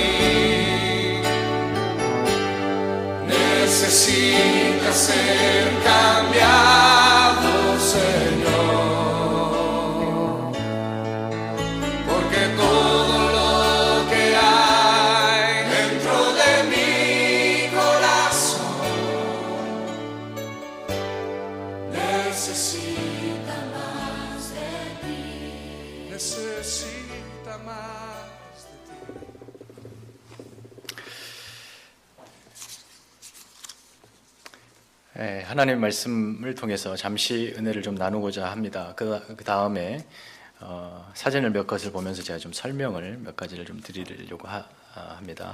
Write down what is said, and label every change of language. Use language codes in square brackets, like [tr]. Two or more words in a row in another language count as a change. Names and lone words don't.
[es] mí necesita ser cambiado, Señor, porque todo lo que hay dentro de mi corazón necesita más de ti, necesita más de ti. [ko] 하나님의 말씀을 통해서 잠시 은혜를 좀 나누고자 합니다. 그 다음에 사진을 몇 것을 보면서 제가 좀 설명을 몇 가지를 좀 드리려고 합니다.